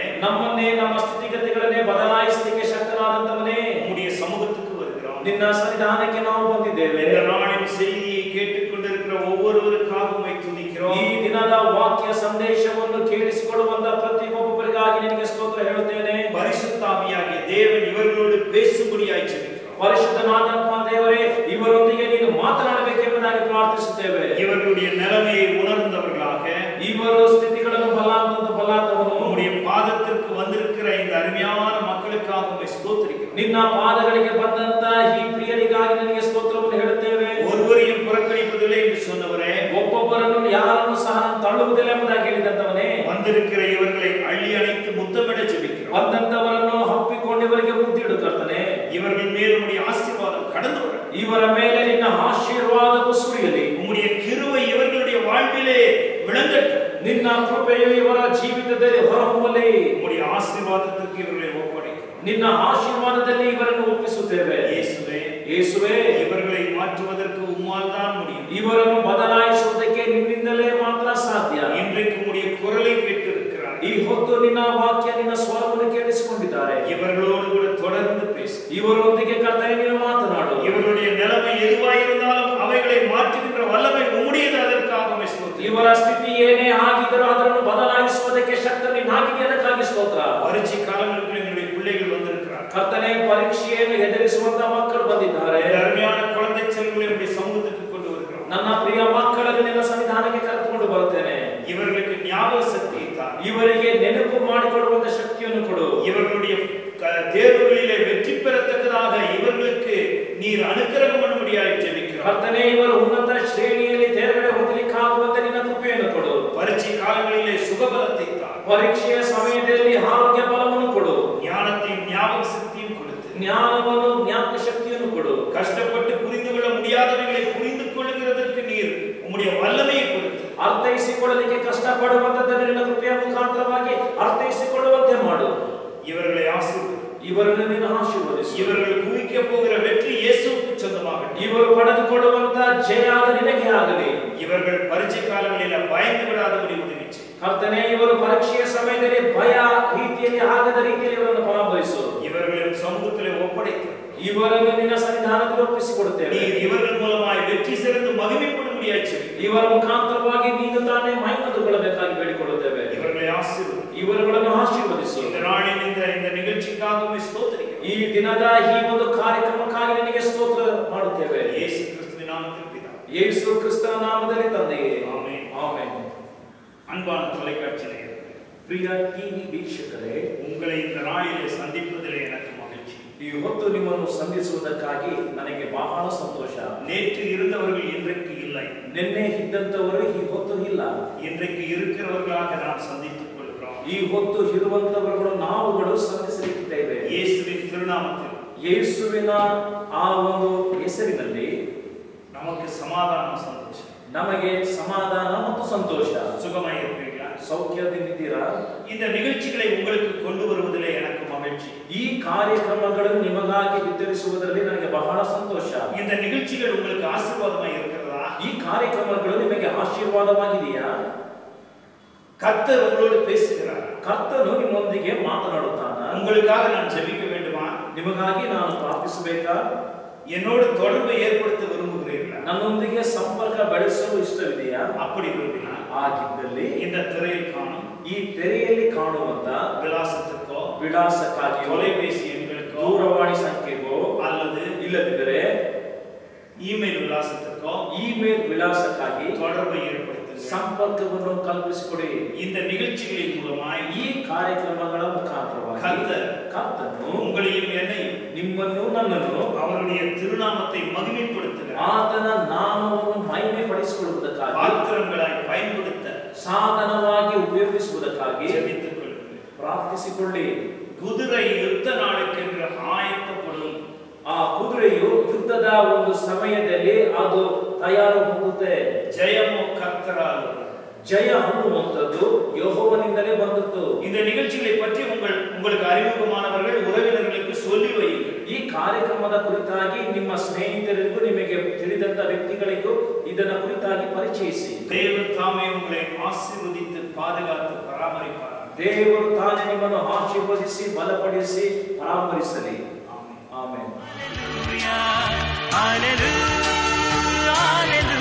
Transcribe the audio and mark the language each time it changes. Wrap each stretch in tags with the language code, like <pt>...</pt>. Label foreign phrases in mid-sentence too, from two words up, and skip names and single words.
<kn>ನಮ್ಮನ್ನೇ ನಮ್ಮ ಸ್ಥಿತಿಗತಿಗಳನ್ನೇ ಬದಲಾಯಿಸಲಿಕ್ಕೆ ಶಕ್ತನಾದಂತವನೇ,</kn> <ta>உம்முடைய சமூகத்துக்கு வருகிறோம்.</ta> <kn>ನಿನ್ನ ಸನ್ನಿಧಾನಕ್ಕೆ ನಾವು ಬಂದಿದ್ದೇವೆ.</kn> <ta>இந்த நாளின் செய்தியை கேட்டுக்கொண்டிருக்கிற ஒவ்வொருவருக்காக உம்மை துதிக்கிறோம்.</ta> <kn>ಈ ದಿನದ ವಾಕ್ಯ ಸಂದೇಶವನ್ನು ಕೇಳಿಸಿಕೊಳ್ಳುವಂತ ಪ್ರತಿಯೊಬ್ಬರಿಗಾಗಿ ನಿನಗೆ ಸ್ತೋತ್ರ ಹೇಳುತ್ತೇನೆ.</kn> <ta>பரிசுத்த ஆவியாகிய தேவன் இவர்களோடு பேசும்படியாய் ஜெபிக்கிறோம்.</ta> <kn>ಪರಿಶುದ್ಧನಾದಂತ ದೇವರೇ, ಇವರೊಂದಿಗೆ ನೀನು ಮಾತನಾಡಬೇಕೆಂಬುದಾಗಿ ಪ್ರಾರ್ಥಿಸುತ್ತೇವೆ.</kn> <ta>இவர்களுடைய நிலைமையை உணர்ந்தவர்களாக,</ta> <kn>ಇವರು ಸ್ಥಿತಿಗಳನ್ನು ಬಲ್ಲಾತವನು,</kn> <ta>உம்முடைய பாதத்திற்கு வந்திருக்கிற இந்த அருமையான மக்களுக்காக உம்மை ஸ்தோத்திரிக்கிறோம்.</ta> <kn>ನಿನ್ನ ಪಾದಗಳಿಗೆ ಬಂದಂತ ಈ ಪ್ರಿಯರಿಗಾಗಿ ನಿನಗೆ ಸ್ತೋತ್ರವನ್ನು ಹೇಳುತ್ತೇವೆ.</kn> <ta>ஒருவரையும் புறக்கணிப்பதில்லை என்று சொன்னவரே,</ta> <kn>ಒಬ್ಬೊಬ್ಬರನ್ನು ಯಾರನ್ನು ಸಹ ತಳ್ಳುವುದಿಲ್ಲ ಎಂಬುದಾಗಿ ಹೇಳಿದಂತವನೇ,</kn> <ta>வந்திருக்கிற இவர்களை அள்ளி அணைத்து முத்தமிட ஜெபிக்கிறோம்.</ta> <kn>ಬಂದಂತವರನ್ನು ಹಪ್ಪಿಕೊಂಡು ಇವರಿಗೆ ಮುದ್ದಿಡು ಕರ್ತನೆ.</kn> <ta>இவர்கள் மேல் உம்முடைய ஆசீர்வாதம் கடந்து வர,</ta> <kn>ಇವರ ಮೇಲೆ ನಿನ್ನ ಆಶೀರ್ವಾದವು ಸುರಿಯಲಿ.</kn> <ta>உம்முடைய கிருபை இவர்களுடைய வாழ்விலே விளங்கட்டும்.</ta> <kn>ನಿನ್ನ ಕೃಪೆಯು ಇವರ ಜೀವಿತದಲ್ಲಿ ಹೊರಹೊಮ್ಮಲಿ.</kn> <ta>உம்முடைய ஆசீர்வாதத்திற்கு இவர்களை ஒப்படைக்கிறோம்.</ta> <kn>ನಿನ್ನ ಆಶೀರ್ವಾದದಲ್ಲಿ ಇವರನ್ನು ಒಪ್ಪಿಸುತ್ತೇವೆ.</kn> <ta>இயேசுவே,</ta> <kn>ಯೇಸುವೇ,</kn> <ta>இவர்களை மாற்றுவதற்கு உம்மால் தான் முடியும்.</ta> <kn>ಇವರನ್ನು ಬದಲಾಯಿಸುವುದಕ್ಕೆ ನಿನ್ನಿಂದಲೇ ಮಾತ್ರ ಸಾಧ್ಯ.</kn> <ta>இன்றைக்கு உம்முடைய குரலை கேட்டிருக்கிறார்.</ta> <kn>ಈ ಹೊತ್ತು ನಿನ್ನ ವಾಕ್ಯ, ನಿನ್ನ ಸ್ವರವನ್ನು ಕೇಳಿಸಿಕೊಂಡಿದ್ದಾರೆ.</kn> <ta>இவர்களோடு கூட தொடர்ந்து பேசு.</ta> <kn>ಇವರೊಂದಿಗೆ ಕರ್ತನೆ ನೀನು ಮಾತನಾಡು.</kn> <ta>இவர்களுடைய நிலைமை எதுவாயிருந்தாலும் அவைகளை மாற்றுகின்ற வல்லமை உம்முடையது. அதற்காக உம்மை ஸ்தோத்திரம்.</ta> <kn>ಇವರ ಸ್ಥಿತಿ ಏನೇ ಆಗಿದ್ದರೂ ಅದನ್ನು ಬದಲಾಯಿಸುವುದಕ್ಕೆ ಶಕ್ತಿ ನಿನ್ನಾಗಿದೆ, ಅದಕ್ಕಾಗಿ ಸ್ತೋತ್ರ.</kn> <ta>பரீட்சை காலங்களுக்கு எங்களுடைய பிள்ளைகள் வந்திருக்கிறார்.</ta> <kn>ಕರ್ತನೆ, ಪರೀಕ್ಷೆಯನ್ನು ಎದುರಿಸುವಂತ ಮಕ್ಕಳು ಬಂದಿದ್ದಾರೆ.</kn> <ta>இந்த அருமையான குழந்தை செல்வங்களை உம்முடைய சமூகத்துக்கு கொண்டு வருகிறோம்.</ta> <kn>ನನ್ನ ಪ್ರಿಯ ಮಕ್ಕಳನ್ನು ನಿನ್ನ ಸನ್ನಿಧಾನಕ್ಕೆ ಕರೆದುಕೊಂಡು ಬರುತ್ತೇನೆ.</kn> <ta>இவர்களுக்கு ஞாபக சக்தியை தார்.</ta> <kn>ಇವರಿಗೆ ನೆನಪು ಮಾಡಿಕೊಡುವಂತ ಶಕ್ತಿಯನ್ನು ಕೊಡು.</kn> <ta>இவர்களுடைய தேர்வுகளிலே வெற்றி பெறத்தக்கதாக இவர்களுக்கு நீர் அனுக்கிரகம் பண்ணும்படியாய் ஜெபிக்கிறோம்.</ta> <kn>ಕರ್ತನೆ, ಇವರು ಉನ್ನತ ಶ್ರೇಣಿಯಲ್ಲಿ ತೇರ್ಗಡೆ ಹೊಂದಲಿಕ್ಕಾಗುವಂತೆ ನಿನ್ನ ಕೃಪೆಯನ್ನು ಕೊಡು.</kn> <ta>பரீட்சை காலங்களிலே சுகபலத்தை தார்.</ta> <kn>ಪರೀಕ್ಷೆಯ ಸಮಯದಲ್ಲಿ ಆರೋಗ್ಯ ಬಲವನ್ನು ಕೊಡು.</kn> <ta>ஞானத்தையும் ஞாபக சக்தியும் கொடுத்து,</ta> <kn>ಜ್ಞಾನವನ್ನು, ಜ್ಞಾಪಕ ಶಕ್ತಿಯನ್ನು ಕೊಡು.</kn> <ta>கஷ்டப்பட்டு புரிந்து கொள்ள முடியாதவைகளை புரிந்து கொள்ளுகிறதற்கு நீர் உம்முடைய வல்லமையை கொடுத்து,</ta> <kn>ಅರ್ಥೈಸಿಕೊಳ್ಳಲಿಕ್ಕೆ ಕಷ್ಟಪಡುವಂತದ್ದನ್ನು ನಿನ್ನ ಕೃಪೆಯ ಮುಖಾಂತರವಾಗಿ ಅರ್ಥೈಸಿಕೊಳ್ಳುವಂತೆ ಮಾಡು.</kn> <ta>இவர்களை ஆசீர்வதி.</ta> <kn>ಇವರನ್ನು ನೀನು ಆಶೀರ್ವದಿಸು.</kn> <ta>இவர்கள் குவிக்க போகிற வெற்றி இயேசுவுக்கு சொந்தமாகட்டும்.</ta> <kn>ಇವರು ಪಡೆದುಕೊಳ್ಳುವಂತ ಜಯ ಅದು ನಿನಗೆ ಆಗಲಿ.</kn> <ta>இவர்கள் பரீட்சை காலங்களில் பயந்து விடாதபடி உதவி செய்.</ta> <kn>ಕರ್ತನೆ, ಇವರು ಪರೀಕ್ಷೆಯ ಸಮಯದಲ್ಲಿ ಭಯ ರೀತಿಯಲ್ಲಿ ಆಗದ ರೀತಿಯಲ್ಲಿ ಇವರನ್ನು ಪರಾಮರಿಸು.</kn> <ta>இவர்களின் சமூகத்திலே ஒப்படைத்து,</ta> <kn>ಇವರನ್ನು ನಿನ್ನ ಸನ್ನಿಧಾನದಲ್ಲಿ ಒಪ್ಪಿಸಿಕೊಡುತ್ತೇವೆ.</kn> <ta>நீர் இவர்கள் மூலமாய் வெற்றி சிறந்து மகிமைப்படும்படியாய் செய்.</ta> <kn>ಇವರ ಮುಖಾಂತರವಾಗಿ ನೀನು ತಾನೇ ಮಹಿಮೆಗೊಳ್ಳಬೇಕಾಗಿ ಬೇಡಿಕೊಳ್ಳುತ್ತೇವೆ.</kn> <ta>இவர்களை ஆசீர்வதி.</ta> <kn>ಇವರುಗಳನ್ನು ಆಶೀರ್ವದಿಸು.</kn> <ta>இந்த நாளின் இந்த நிகழ்ச்சிக்காக உம்மை ஸ்தோத்திரிக்கிறோம்.</ta> <kn>ಈ ದಿನದ ಈ ಒಂದು ಕಾರ್ಯಕ್ರಮಕ್ಕಾಗಿ ನಿನಗೆ ಸ್ತೋತ್ರ ಮಾಡುತ್ತೇವೆ.</kn> <ta>இயேசு கிறிஸ்துவின் நாமத்தில் பிதாவே.</ta> <kn>ಯೇಸು ಕ್ರಿಸ್ತನ ನಾಮದಲ್ಲಿ ತಂದೆಯೇ,</kn> <ta>ஆமென்.</ta> <kn>ಆಮೆನ್.</kn> <ta>அன்பான தொலைக்காட்சி நேயர்களே,</ta> <kn>ಪ್ರಿಯ ಟಿವಿ ವೀಕ್ಷಕರೇ,</kn> <ta>உங்களை இந்த நாளிலே சந்திப்பதிலே எனக்கு மகிழ்ச்சி.</ta> <kn>ಈ ಹೊತ್ತು ನಿಮ್ಮನ್ನು ಸಂಧಿಸುವುದಕ್ಕಾಗಿ ನನಗೆ ಬಹಳ ಸಂತೋಷ.</kn> <ta>நேற்று இருந்தவர்கள் இன்றைக்கு இல்லை,</ta> <kn>ನಿನ್ನೆ ಇದ್ದಂತವರು ಈ ಹೊತ್ತು ಇಲ್ಲ.</kn> <ta>இன்றைக்கு இருக்கிறவர்களாக நாம் சந்தித்துக் கொள்கிறோம்.</ta> <kn>ಈ ಹೊತ್ತು ಇರುವಂತವರುಗಳು ನಾವುಗಳು ಸಂಧಿಸಲಿದ್ದೇವೆ.</kn> <ta>இயேசுவின் திருநாமத்தில்</ta> <kn>ಯೇಸುವಿನ ಆ ಒಂದು ಹೆಸರಿನಲ್ಲಿ</kn> <ta>நமக்கு சமாதானம், சந்தோஷம்.</ta> <kn>ನಮಗೆ ಸಮಾಧಾನ ಮತ್ತು ಸಂತೋಷ.</kn> <ta>சுகமாய் இருக்கிறீங்களா?</ta> <kn>ಸೌಖ್ಯದಿಂದಿದ್ದೀರಾ?</kn> <ta>இந்த நிகழ்ச்சிகளை உங்களுக்கு கொண்டு வருவதிலே எனக்கு மகிழ்ச்சி.</ta> <kn>ಈ ಕಾರ್ಯಕ್ರಮಗಳನ್ನು ನಿಮಗಾಗಿ ವಿತರಿಸುವುದರಲ್ಲಿ ನನಗೆ ಬಹಳ ಸಂತೋಷ.</kn> <ta>இந்த நிகழ்ச்சிகள் உங்களுக்கு ஆசீர்வாதமாய் இருக்கிறதா?</ta> <kn>ಈ ಕಾರ್ಯಕ್ರಮಗಳು ನಿಮಗೆ ಆಶೀರ್ವಾದವಾಗಿದೆಯಾ?</kn> <ta>கர்த்தர் உங்களோடு பேசுகிறார்.</ta> <kn>ಕರ್ತನು ನಿಮ್ಮೊಂದಿಗೆ ಮಾತನಾಡುತ್ತಾನ.</kn> <ta>உங்களுக்காக நான் ஜெபிக்க வேண்டுமா?</ta> <kn>ನಿಮಗಾಗಿ ನಾನು ಪ್ರಾರ್ಥಿಸಬೇಕಾ?</kn> <ta>என்னோடு தொடர்பை ஏற்படுத்த விரும்புகிறீர்களா?</ta> <kn>ನನ್ನೊಂದಿಗೆ ಸಂಪರ್ಕ ಬೆಳೆಸಲು ಇಷ್ಟವಿದೆಯಾ?</kn> <ta>அப்படி விரும்பினால்</ta> <kn>ಆಗಿದ್ದಲ್ಲಿ</kn> <ta>இந்த திரையில் காணும்</ta> <kn>ಈ ತೆರೆಯಲ್ಲಿ ಕಾಣುವಂತ</kn> <ta>விலாசத்துக்கோ</ta> <kn>ವಿಳಾಸಕ್ಕಾಗಿ</kn> <ta>தொலைபேசி எண்களுக்கோ</ta> <kn>ದೂರವಾಣಿ ಸಂಖ್ಯೆಗೋ</kn> <ta>அல்லது</ta> <kn>ಇಲ್ಲದಿದ್ದರೆ</kn> <ta>இமெயில் விலாசத்துக்கோ</ta> <kn>ಇಮೇಲ್ ವಿಳಾಸಕ್ಕಾಗಿ</kn> <ta>தொடர்பை ஏற்படுத்துங்கள்.</ta> <kn>ಸಂಪರ್ಕವನ್ನು ಕಲ್ಪಿಸಿಕೊಡಿ.</kn> <ta>இந்த நிகழ்ச்சிகளின் மூலமாய்</ta> <kn>ಈ ಕಾರ್ಯಕ್ರಮಗಳ ಮುಖಾಂತರವಾಗಿ ಕರ್ತನು</kn> <ta>உங்களையும் என்னையும்</ta> <kn>ನಿಮ್ಮನ್ನು ನನ್ನನ್ನು</kn> <ta>அவருடைய திருநாமத்தை மகிமைப்படுத்துகிறார்.</ta> <kn>ಆತನ ನಾಮವನ್ನು ಮಹಿಮೆ ಪಡಿಸಿಕೊಳ್ಳುವುದಕ್ಕಾಗಿ</kn> <ta>பாத்திரங்களாய் பயன்படுத்த</ta> <kn>ಸಾಧನವಾಗಿ ಉಪಯೋಗಿಸುವುದಕ್ಕಾಗಿ</kn> <ta>ஜெபித்துக் கொள்ளுங்கள்.</ta> <kn>ಪ್ರಾರ್ಥಿಸಿಕೊಳ್ಳಿ.</kn> <ta>குதிரை யுத்த நாளுக்கென்று ஆயத்தப்படும்.</ta> <kn>ಆ ಕುದುರೆಯು ಯುದ್ಧದ ಒಂದು ಸಮಯದಲ್ಲಿ ಅದು ತಯಾರು ಹೊಂದುತ್ತೆ.</kn> <ta>ஜெயமோ கர்த்தரால் வரும்.</ta> <kn>ಜಯ ಅನ್ನುವಂಥದ್ದು ಯೆಹೋವನಿಂದಲೇ ಬಂದದ್ದು.</kn> <ta>இந்த நிகழ்ச்சிகளை பற்றி உங்களுக்கு அறிமுகமானவர்கள் உறவினர்களுக்கு சொல்லி வையுங்கள்.</ta> <kn>ಈ ಕಾರ್ಯಕ್ರಮದ ಕುರಿತಾಗಿ ನಿಮ್ಮ ಸ್ನೇಹಿತರಿಗೂ ನಿಮಗೆ ತಿಳಿದಂತ ವ್ಯಕ್ತಿಗಳಿಗೂ ಇದನ್ನ ಕುರಿತಾಗಿ ಪರಿಚಯಿಸಿ.</kn> <ta>தேவன் தாமே உங்களை ஆசீர்வதித்து பாதுகாத்து பராமரிப்பார்.</ta> <kn>ದೇವರು ತಾನೇ ನಿಮ್ಮನ್ನು ಆಶೀರ್ವದಿಸಿ ಬಲಪಡಿಸಿ ಪರಾಮರಿಸಲಿ. ಆಮೆನ್.</kn> <en>Hallelujah, hallelujah.</en>